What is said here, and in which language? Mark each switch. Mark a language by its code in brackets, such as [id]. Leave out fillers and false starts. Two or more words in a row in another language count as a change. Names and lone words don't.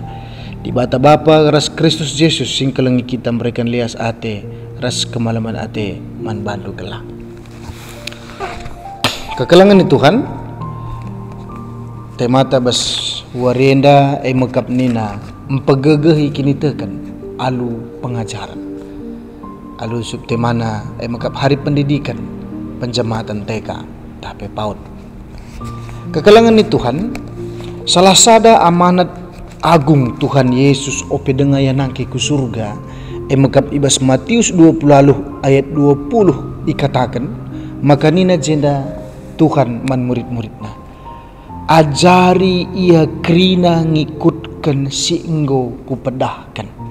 [btx] Dibata Bapa ras Kristus Yesus sing kelangi kita memberikan lias ate ras kemalaman ate man bandu kelak. Kekelangan ni Tuhan temata bas warenda mekap nina empegegehi kini teken alu pengajaran. Alu subtemana mekap hari pendidikan penjemaatan TK tapi PAUD. Kekelangan ni Tuhan salah sada amanat agung Tuhan Yesus ope dengaya nangki ku surga mekap ibas Matius 20 ayat 20 dikatakan maka nina jenda Tuhan man murid-muridna ajari ia krina ngikutkan si enggo kupedahkan.